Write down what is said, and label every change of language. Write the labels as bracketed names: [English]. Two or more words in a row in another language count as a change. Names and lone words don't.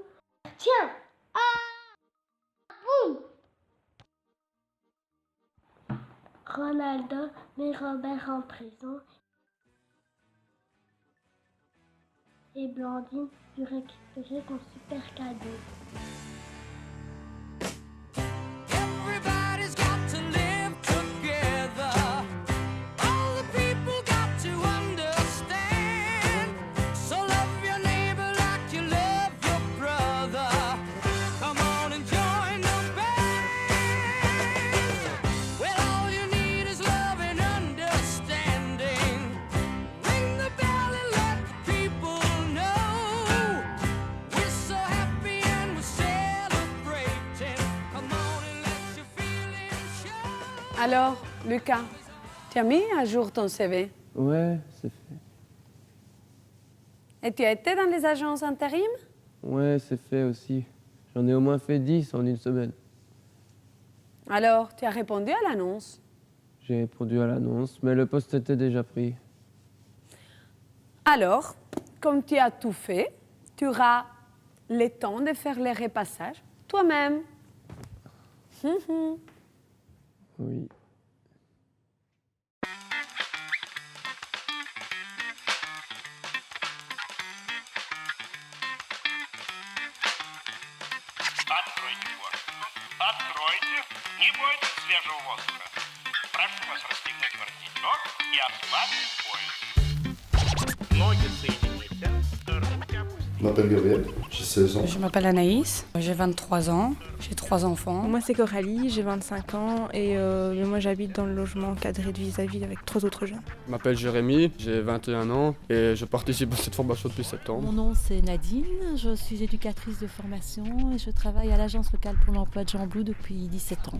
[French] Tiens. Ah. Boum. Ronaldo met Robert en prison. et Blandine pu récupérer son super cadeau. [English] Everybody's got to live together. All the people got to understand. So love your neighbor like you love your brother. Come on and join the band. Well, all you need is love and understanding. Ring the bell and let the people know. We're so happy and we're celebrating. Come on and let your feelings show. [French] Alors, Lucas, tu as mis à jour ton CV Ouais, c'est fait. et tu as été dans les agences intérim? Ouais, c'est fait aussi. J'en ai au moins fait 10 en une semaine. Alors, tu as répondu à l'annonce. J'ai répondu à l'annonce, mais le poste était déjà pris. Alors, comme tu as tout fait, tu auras le temps de faire les repassages toi-même. Oui. [Russian] Откройте форточку. Откройте. Не бойтесь свежего воздуха. Прошу вас расстегнуть воротничок и ослабить пояс. Ноги соедините. Руки опустите. [French] Je m'appelle Gabriel, j'ai 16 ans. Je m'appelle Anaïs, j'ai 23 ans, j'ai 3 enfants. Moi c'est Coralie, j'ai 25 ans et moi j'habite dans le logement cadré de vis-à-vis avec 3 autres jeunes. Je m'appelle Jérémy, j'ai 21 ans et je participe à cette formation depuis septembre. Mon nom c'est Nadine, je suis éducatrice de formation et je travaille à l'agence locale pour l'emploi de Jean Blou depuis 17 ans.